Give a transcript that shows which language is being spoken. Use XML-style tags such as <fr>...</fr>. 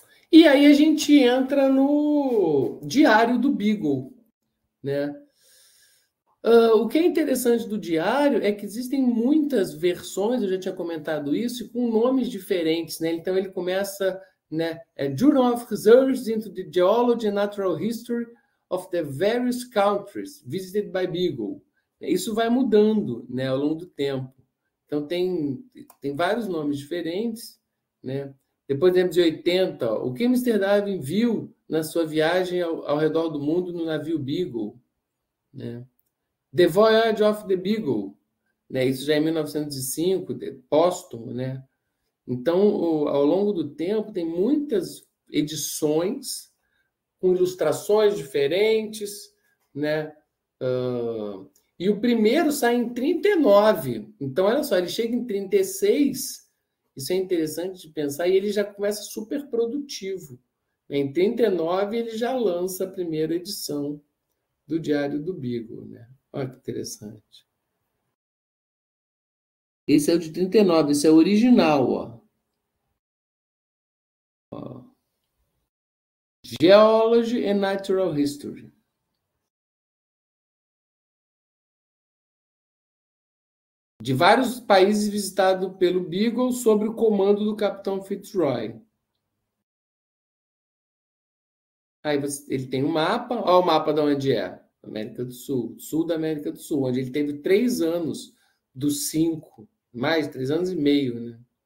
<pt>E aí a gente entra no Diário do Beagle, né? O que é interessante do diário é que existem muitas versões, eu já tinha comentado isso, com nomes diferentes, né? Então ele começa, né?</pt> <en>Journal of Research into the Geology and Natural History of the various countries visited by Beagle.</en> <pt>Isso vai mudando, né, ao longo do tempo. Então tem vários nomes diferentes, né? Depois, em 1980, o que Mr. Darwin viu na sua viagem ao redor do mundo no navio Beagle, né? The Voyage of the Beagle, né? Isso já é em 1905, póstumo, né? Então, ao longo do tempo, tem muitas edições com ilustrações diferentes, né? E o primeiro sai em 39. Então, olha só, ele chega em 36. Isso é interessante de pensar, e ele já começa super produtivo. Em 39, ele já lança a primeira edição do Diário do Beagle, né? Olha que interessante. Esse é o de 39, esse é o original, ó.</pt> <en>Geology and Natural History.</en> <pt>De vários países visitado pelo Beagle sob o comando do Capitão Fitzroy. Aí ele tem um mapa, olha o mapa de onde é. América do Sul, sul da América do Sul, onde ele teve 3 anos dos 5, mais de 3 anos e meio, né?</pt>